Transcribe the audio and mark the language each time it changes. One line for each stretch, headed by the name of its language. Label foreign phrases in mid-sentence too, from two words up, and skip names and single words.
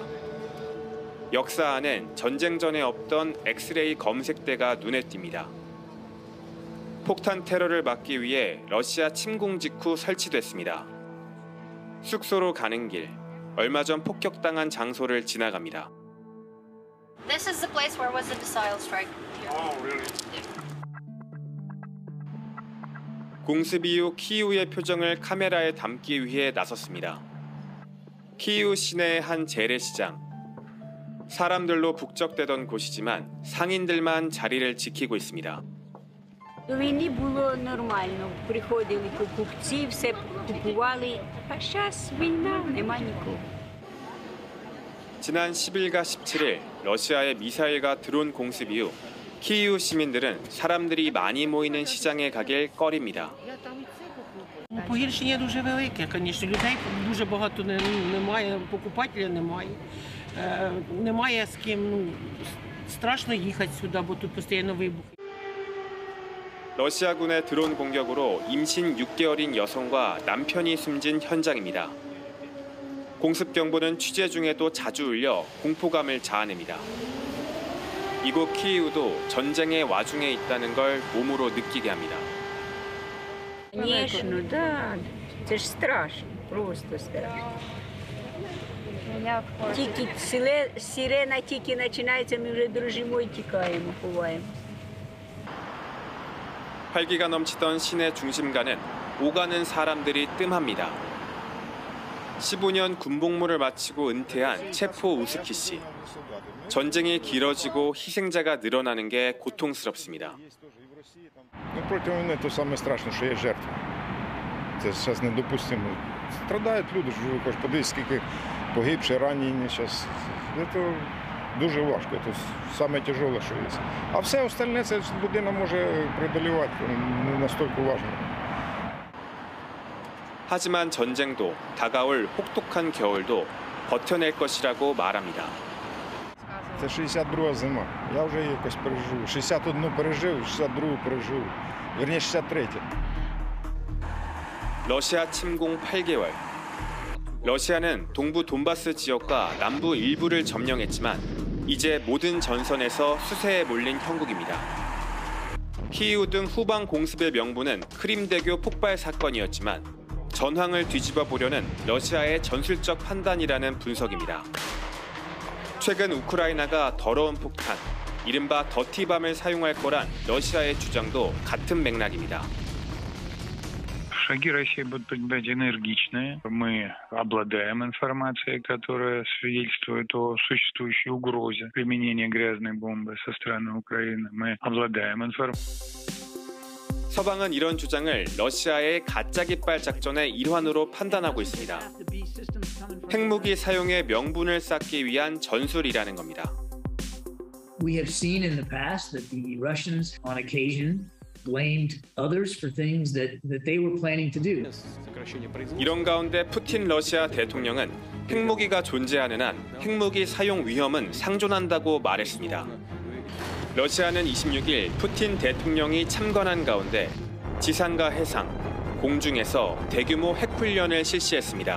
Korean: 역사 안엔 전쟁 전에 없던 엑스레이 검색대가 눈에 띕니다. 폭탄 테러를 막기 위해 러시아 침공 직후 설치됐습니다. 숙소로 가는 길, 얼마 전 폭격당한 장소를 지나갑니다.
English: This is the place where was the missile strike. Oh, really?
Korean: 공습 이후 키이우의 표정을 카메라에 담기 위해 나섰습니다. 키이우 시내의 한 재래시장. 사람들로 북적대던 곳이지만 상인들만 자리를 지키고 있습니다.
Ukrainian: До війни було нормально. Приходили покупці, все купували. А зараз війна, нема нікого.
Korean: 지난 10일과 17일 러시아의 미사일과 드론 공습 이후 키이우 시민들은 사람들이 많이 모이는 시장에 가길 꺼립니다.
Ukrainian: Погіршення дуже велике, звісно. Людей дуже багато немає, покупателя немає. Немає з ким, страшно їхати сюди, бо тут постійно вибухи.
Korean: 러시아군의 드론 공격으로 임신 6개월인 여성과 남편이 숨진 현장입니다. 공습 경보는 취재 중에도 자주 울려 공포감을 자아냅니다. 이곳 키이우도 전쟁의 와중에 있다는 걸 몸으로 느끼게 합니다.
Ukrainian: Звісно, да. Це ж страшно, просто страшно. Тільки сирена тільки починається, ми вже дрожимо і тікаємо, ховаємо.
Korean: 활기가 넘치던 시내 중심가는 오가는 사람들이 뜸합니다. 15년 군복무를 마치고 은퇴한 체포 우스키 씨. 전쟁이 길어지고 희생자가 늘어나는 게 고통스럽습니다.
Ukrainian: Проти війни то саме страшне, що є жертви. Це зараз недопустимо. Страдають люди, ж подивіться, скільки погибших, ранені зараз. Це дуже важко, це саме тяжеле, що є. А все остальне це людина може преодолівати, не настільки важливо.
Korean: 하지만 전쟁도 다가올 혹독한 겨울도 버텨낼 것이라고 말합니다.
Ukrainian: Це 62-га зима. Я вже її якось пережив. 61-ну пережив, 62-ю пережив. Вірніше, 63-ю.
Korean: 러시아 침공 8개월. 러시아는 동부 돈바스 지역과 남부 일부를 점령했지만 이제 모든 전선에서 수세에 몰린 형국입니다. 키이우 등 후방 공습의 명분은 크림대교 폭발 사건이었지만 전황을 뒤집어 보려는 러시아의 전술적 판단이라는 분석입니다. 최근 우크라이나가 더러운 폭탄, 이른바 더티밤을 사용할 거란 러시아의 주장도 같은 맥락입니다.
Russian: Шаги России будут предприняты энергичные. Мы обладаем информацией, которая свидетельствует о существующей угрозе применения грязной бомбы со стороны Украины. Мы обладаем информацией.
Korean: 서방은 이런 주장을 러시아의 가짜 깃발 작전의 일환으로 판단하고 있습니다. 핵무기 사용의 명분을 쌓기 위한 전술이라는 겁니다.
English: We have seen in the past that the Russians, on occasion, blamed others for things that they were planning to do.
Korean: 이런 가운데 푸틴 러시아 대통령은 핵무기가 존재하는 한 핵무기 사용 위험은 상존한다고 말했습니다. 러시아는 26일 푸틴 대통령이 참관한 가운데 지상과 해상, 공중에서 대규모 핵훈련을 실시했습니다.